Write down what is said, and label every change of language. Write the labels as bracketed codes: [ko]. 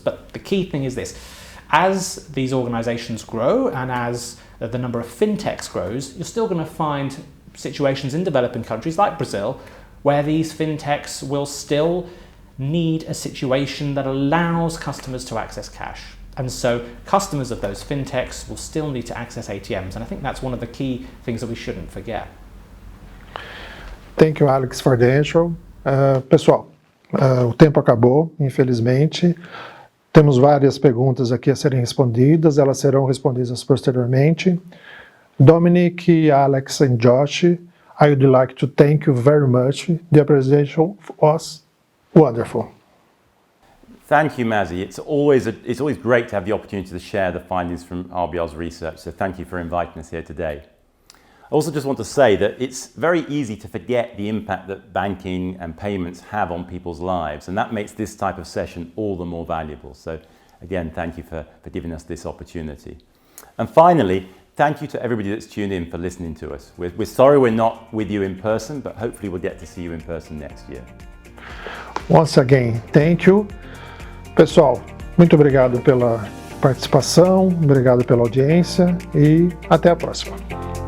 [en] But the key thing is this: as these organizations grow and as the number of fintechs grows, you're still going to find situations in developing countries like Brazil where these fintechs will still need a situation that allows customers to access cash. And so customers of those fintechs will still need to access ATMs. And I think that's one of the key things that we shouldn't forget. Thank you, Alex, for the intro. [pt] Pessoal, o tempo acabou, infelizmente. Temos várias perguntas aqui a serem respondidas, elas serão respondidas posteriormente. [en] Dominic, Alex, and Josh, I would like to thank you very much. The presentation was wonderful. Thank you, Mazzy. It's always great to have the opportunity to share the findings from RBL's research, so thank you for inviting us here today. I also just want to say that it's very easy to forget the impact that banking and payments have on people's lives, and that makes this type of session all the more valuable. So again, thank you for giving us this opportunity. And finally, thank you to everybody that's tuned in for listening to us. We're sorry we're not with you in person, but hopefully we'll get to see you in person next year. Once again, thank you. [pt] Pessoal, muito obrigado pela participação, obrigado pela audiência e até a próxima.